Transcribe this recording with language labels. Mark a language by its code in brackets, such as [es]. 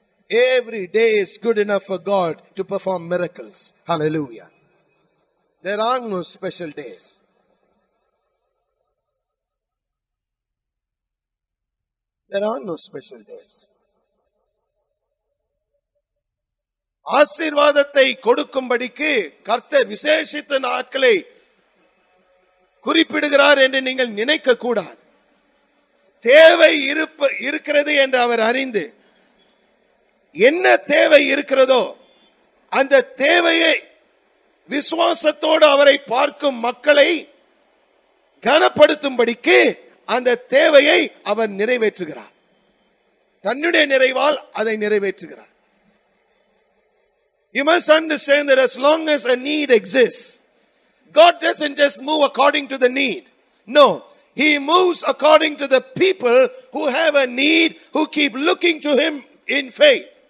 [en] Every day is good enough for God to perform miracles. Hallelujah. There are no special days. There are no special days. [ta] ஆசீர்வாதத்தை கொடுக்கும்படிக்கு கர்த்தர் விசேஷித்த நாட்களை குறிப்பிடுகிறார் என்று நீங்கள் நினைக்க கூடாது. தேவை இருக்கிறது என்று அவர் அறிந்து என்ன தேவை இருக்கிறதோ அந்த தேவையை விசுவாசத்தோடு அவரை பார்க்கும் மக்களை கனப்படுத்தும்படிக்கு அந்த தேவையை அவர் நிறைவேற்றுகிறார். தன்னுடைய நிறைவால் அதை நிறைவேற்றுகிறார். [en] You must understand that as long as a need exists, God doesn't just move according to the need. No, He moves according to the people who have a need, who keep looking to Him in faith.